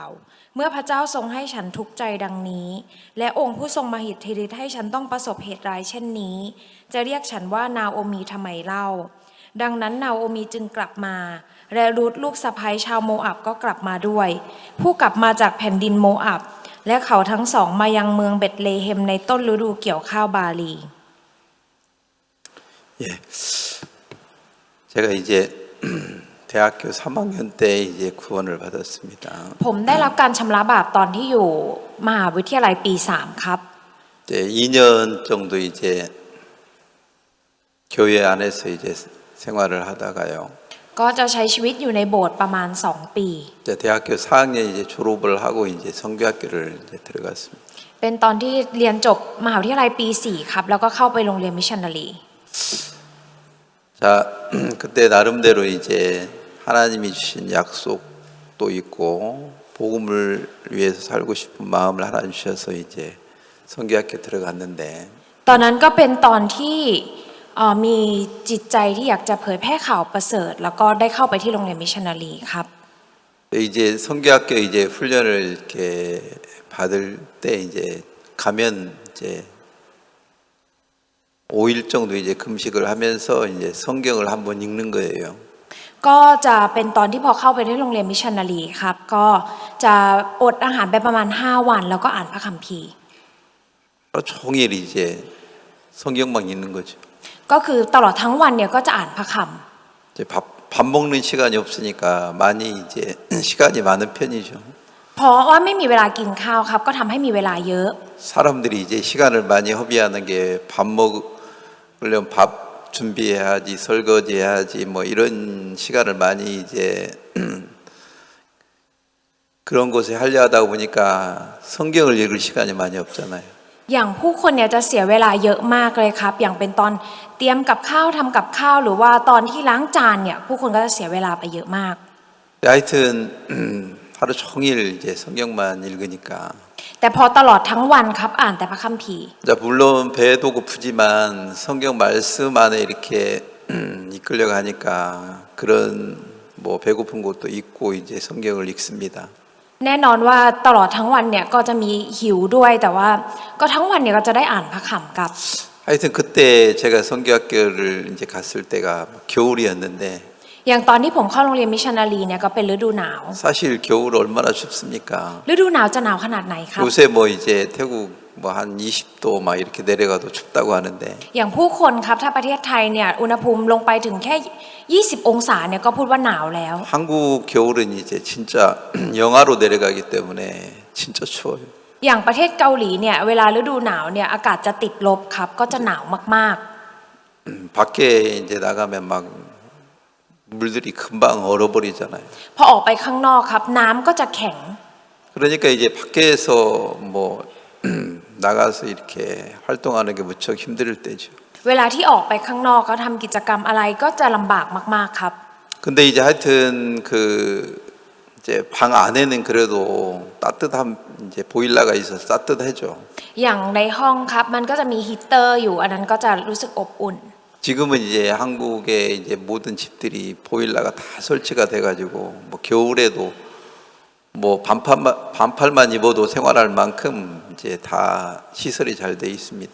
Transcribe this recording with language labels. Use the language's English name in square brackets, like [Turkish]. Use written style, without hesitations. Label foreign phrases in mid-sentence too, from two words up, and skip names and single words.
[Thai] เมื่อพระเจ้าทรงให้ฉันทุกข์ใจดังนี้และองค์ผู้ทรงมหิทธิฤทธิ์ให้ฉันต้องประสบเหตุร้ายเช่นนี้จะเรียกฉันว่านาโอมีทำไมเล่าดังนั้นนาโอมีจึงกลับมาและรูธลูกสะใภ้ชาวโมอับก็กลับมาด้วยผู้กลับมาจากแผ่นดินโมอับและเขาทั้งสองมายังเมืองเบธเลเฮมในต้นฤดูเกี่ยวข้าวบาลี [Korean] 예, 제가 이제 대학교 3학년 때 이제 구원을 받았습니다. [Thai] ผมได้รับการชำระบาปตอนที่อยู่มหาวิทยาลัยปี 3 ครับ [Korean] 이제 2년 정도 이제 교회 안에서 이제 생활을 하다가요. [Thai] ก็จะใช้ชีวิตอยู่ในโบสถ์ประมาณ 2 ปี [Korean] 이제 대학교 4학년 이제 졸업을 하고 이제 성교학교를 이제 들어갔습니다. [Thai] เป็นตอนที่เรียนจบมหาวิทยาลัยปี 4 ครับแล้วก็เข้าไปโรงเรียนมิชชันนารี [Korean] 자, 그때 나름대로 이제 하나님이 주신 약속도 있고 복음을 위해서 살고 싶은 마음을 하나님 주셔서 이제 성교학교 들어갔는데 [Thai] ตอนนั้นก็เป็นตอนที่มีจิตใจที่อยากจะเผยแพร่ข่าวประเสริฐแล้วก็ได้เข้าไปที่โรงเรียนมิชชันนารีครับ [Korean] 이제 성교학교 이제 훈련을 이렇게 받을 때 이제 가면 이제 5일 정도 이제 금식을 하면서 이제 성경을 한번 읽는 거예요. [Thai] ก็จะเป็นตอนที่พอเข้าไปที่โรงเรียนมิชชันนารีครับก็จะอดอาหารไปประมาณ5 วันแล้วก็อ่านพระคัมภีร์ [Korean] 하루 종일 이제 성경만 읽는 거죠. [Thai] ก็คือตลอดทั้งวันเนี่ยก็จะอ่านพระคัมภีร์ [Korean] 이제 밥 먹는 시간이 없으니까 많이 이제 시간이 많은 편이죠. [Thai] เพราะว่าไม่มีเวลากินข้าวครับก็ทำให้มีเวลาเยอะ [Korean] 사람들이 이제 시간을 많이 허비하는 게 밥 먹으려면 밥 준비해야지 설거지해야지 뭐 이런 시간을 많이 이제 그런 곳에 하려 하다 보니까 성경을 읽을 시간이 많이 없잖아요. [Thai] อย่างผู้คนเนี่ยจะเสียเวลาเยอะมากเลยครับอย่างเป็นตอนเตรียมกับข้าวทำกับข้าวหรือว่าตอนที่ล้างจานเนี่ยผู้คนก็จะเสียเวลาไปเยอะมาก [Korean] 하여튼 하루 종일 이제 성경만 읽으니까 [Thai] แต่พอตลอดทั้งวันครับอ่านแต่พระคัมภีร์ [Korean] 자, 물론 배도 고프지만 성경 말씀 안에 이렇게 이끌려 가니까 그런 뭐 배고픈 것도 있고 이제 성경을 읽습니다. [Thai] แน่นอนว่าตลอดทั้งวันเนี่ยก็จะมีหิวด้วยแต่ว่าก็ทั้งวันเนี่ยก็จะได้อ่านพระคัมภีร์กับ [Korean] 하여튼 그때 제가 성교학교를 이제 갔을 때가 겨울이었는데 [Thai] อย่างตอนที่ผมเข้าโรงเรียนมิชชันนารีเนี่ยก็เป็นฤดูหนาว [Korean] 사실 겨울 얼마나 춥습니까? [Thai] ฤดูหนาวจะหนาวขนาดไหนครับ [Korean] 요새 뭐 이제 태국 뭐 한 20도 막 이렇게 내려가도 춥다고 하는데 [Thai] อย่างผู้คนครับถ้าประเทศไทยเนี่ยอุณหภูมิลงไปถึงแค่20 องศาเนี่ยก็พูดว่าหนาวแล้ว [Korean] 한국 겨울은 이제 진짜 영하로 내려가기 때문에 진짜 추워요. [Thai] อย่างประเทศเกาหลีเนี่ยเวลาฤดูหนาวเนี่ยอากาศจะติดลบครับก็จะหนาวมาก [Korean] 밖에 이제 나가면 막 물들이 금방 얼어버리잖아요. [Thai] ๆพอออกไปข้างนอกครับน้ำก็จะแข็ง [Korean] 그러니까 이제 밖에서 뭐 나가서 이렇게 활동하는 게 무척 힘들 때죠. [Thai] เวลาที่ออกไปข้างนอกเขาทำกิจกรรมอะไรก็จะลำบากมากๆครับ [Korean] 근데 이제 하여튼 그 이제 방 안에는 그래도 따뜻한 이제 보일러가 있어서 따뜻하죠. [Thai] อย่างในห้องครับมันก็จะมีฮีตเตอร์อยู่อันนั้นก็จะรู้สึกอบอุ่น [Korean] 지금은 이제 한국의 이제 모든 집들이 보일러가 다 설치가 돼가지고 뭐 겨울에도 뭐 반팔만 입어도 생활할 만큼 이제 다 시설이 잘 돼 있습니다.